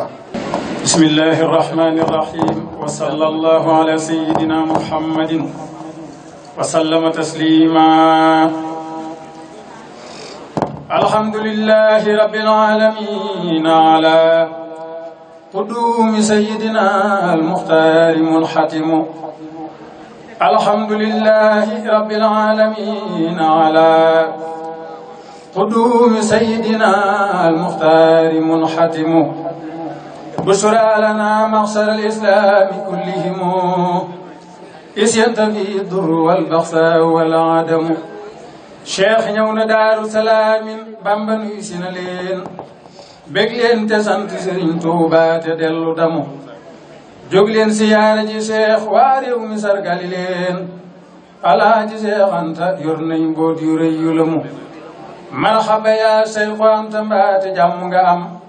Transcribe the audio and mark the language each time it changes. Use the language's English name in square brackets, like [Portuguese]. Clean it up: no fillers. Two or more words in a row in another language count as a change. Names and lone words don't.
[Arabic] بسم الله الرحمن الرحيم وصلى الله على سيدنا محمد وسلم تسليما الحمد لله رب العالمين على قدوم سيدنا المختار منختم الحمد لله رب العالمين على قدوم سيدنا المختار منختم بشرى لنا معشر الإسلام كلهم إذ ينتفي الضر والبغساء والعدم [Wolof] cheikh ñëw na [Arabic] دار السلام [Wolof] bamba nuy si na leen bég leen te sant sëriñ Tuuba te dellu damu jóg leen siyaare ji cheikh waa réew mi sargali leen alaaji Cheikh Anta yor nañ mboot yu rëy yu lamu marxaba yaa Cheikh Anta mbaate jàmm nga am